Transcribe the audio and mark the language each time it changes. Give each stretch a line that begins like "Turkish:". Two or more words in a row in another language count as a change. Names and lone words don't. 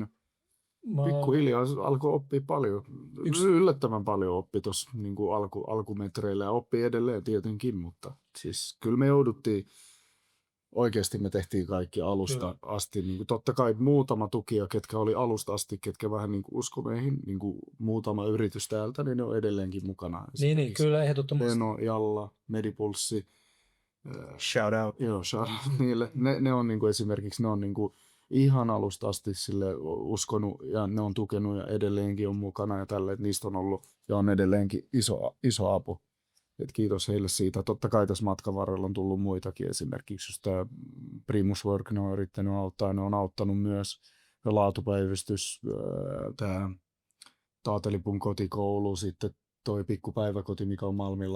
Finnish: Pikkuhiljaa alkoi oppia paljon, yllättävän paljon oppi tuossa niin alkumetreillä ja oppii edelleen tietenkin, mutta siis kyllä me jouduttiin, oikeasti me tehtiin kaikki alusta asti, niin kuin totta kai muutama tukija, ketkä oli alusta asti, ketkä vähän niin usko meihin, niin kuin muutama yritys täältä, niin ne on edelleenkin mukana. Niin, kyllä ehdottomasti. Leno, Jalla, Medipulssi.
English: Shout out.
Finnish: Joo,
English: shout out
Finnish: niille. Ne on niin kuin esimerkiksi, ne on niin kuin ihan alusta asti sille uskonut ja ne on tukenut ja edelleenkin on mukana ja tälle, että niistä on ollut ja on edelleenkin iso apu. Et kiitos heille siitä. Totta kai tässä matkan varrella on tullut muitakin, esimerkiksi just tämä Primus Work, ne on yrittänyt auttaa, ne on auttanut myös laatupäivystys, tämä Taatelipun kotikoulu, sitten toi pikkupäiväkoti, mikä on Malmilla.